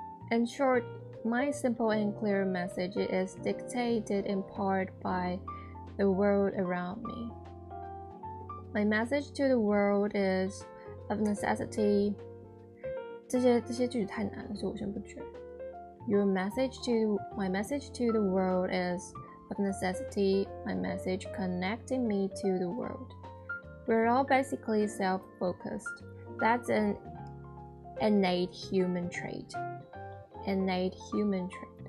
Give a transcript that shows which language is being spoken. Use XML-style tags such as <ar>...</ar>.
<en>In short, my simple and clear message is dictated in part by the world around me. My message to the world is of necessity.</en> <zh>这些句子太难了，所以我先不学。</zh> <en>My message to the world is of necessity. My message connecting me to the world. We're all basically self-focused. That's an innate human trait. Innate human trait.</en>